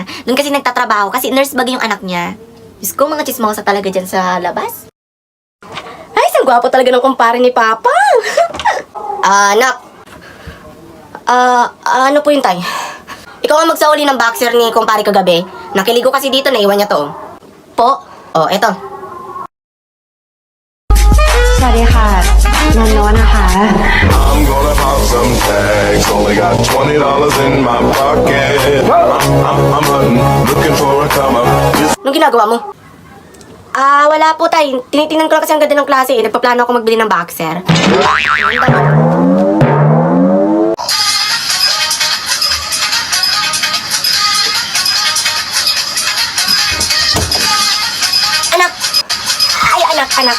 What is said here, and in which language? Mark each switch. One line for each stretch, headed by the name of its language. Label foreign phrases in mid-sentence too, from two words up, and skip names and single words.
Filipino: Doon kasi nagtatrabaho kasi nurse bag yung anak niya. Diyos ko, mga chismosa talaga dyan sa labas. Ay, sang gwapo talaga ng kumpare ni Papa. Anak. Ano po yun, tay? Ikaw ang magsauli ng boxer ni kumpare kagabi. Nakiligo kasi dito, naiwan niya to. Po? Oh, eto.
Thai: สวัสดีค่ะนนโนนะคะ
English: I'm gonna pop some tags. Only got $20 in my pocket. I'm hunting, looking for a come up.
Filipino: Anong ginagawa mo? Wala po, tay. Tinitingnan ko lang kasi ang ganda ng klase eh. Nagpaplano ako magbili ng boxer. Anak.